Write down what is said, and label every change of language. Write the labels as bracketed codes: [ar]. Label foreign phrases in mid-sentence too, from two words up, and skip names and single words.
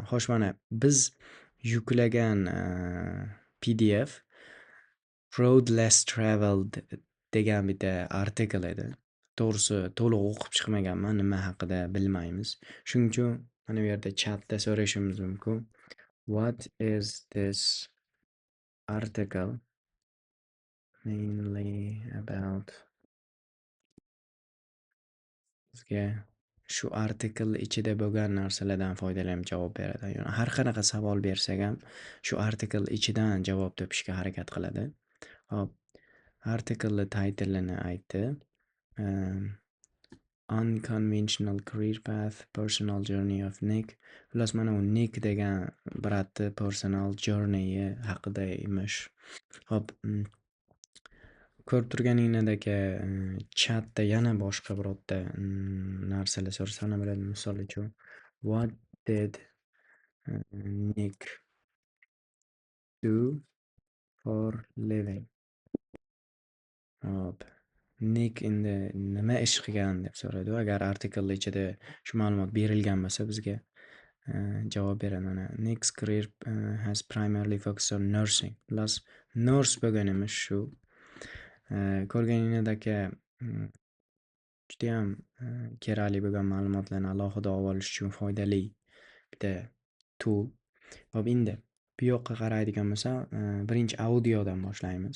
[uz] Xo'sh, mana biz yuklagan PDF Road Less Traveled degan bitta artikel edi. To'g'risi to'liq o'qib chiqmaganman, nima haqida bilmaymiz. Shuning uchun mana bu yerda chatda so'rashimiz mumkin. [en] What is this article mainly about? [uz] Bizga shu artikel ichida bo'lgan narsalardan foydalanib javob beradi. Ya'ni har qanaqa savol bersak ham shu artikel ichidan javob topishga harakat qiladi. Hop, artikelni titleini aytdi. [en] Unconventional career path, personal journey of Nick. [uz] Xullas, mana u Nick degan bratni [en] personal journey [uz] haqida emish. Hop, ko'rib turganingizdek chatda yana boshqa birorta narsalar so'rasam bo'ladi. Misol uchun, [en] what did Nick do for living? [uz] Hop. Nick endi nima ish qilgan deb so'radi u. Agar artikelni ichida shu ma'lumot berilgan bo'lsa bizga javob beradi. [en] Mana Nick's career has primarily focused on nursing. [uz] Plus nurse bo'lganimiz shu. Ko'rganingdek judayam kerakli bo'lgan ma'lumotlarni alohida olib olish uchun foydali bitta tool. Hop, endi bu yoqqa qaraydigan bo'lsam, birinchi audiodan boshlaymiz.